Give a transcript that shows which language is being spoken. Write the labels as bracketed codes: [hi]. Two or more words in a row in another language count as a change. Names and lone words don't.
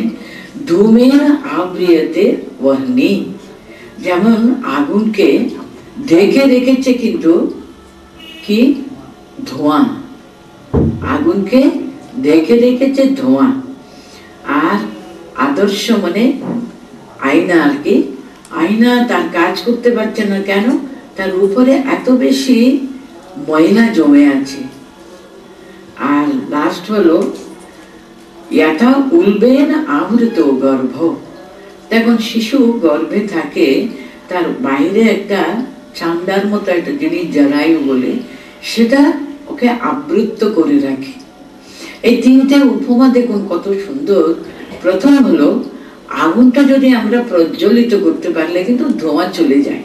[sa] ধূমের আব্রিয়তে বহ্নি, [bn] যেমন আগুনকে ঢেকে রেখেছে কিন্তু কি ধোঁয়া, আগুনকে ঢেকে রেখেছে ধোঁয়া। আর আদর্শ মানে আয়না আর কি, আয়না তার কাজ করতে পারছে না। কেন? তার উপরে এত বেশি ময়লা জমে আছে। [sa] আর লাস্ট হলো यथा उल्बेन आवृत गर्भ। [bn] দেখুন শিশু গর্ভে থাকে, তার বাইরে একটা চামড়ার মতো একটা জিনিস জরায়ু বলে, সেটা ওকে আবৃত করে রাখে। এই তিনটে উপমা দেখুন কত সুন্দর। প্রথম হলো আগুনটা যদি আমরা প্রজ্বলিত করতে পারলে কিন্তু ধোঁয়া চলে যায়।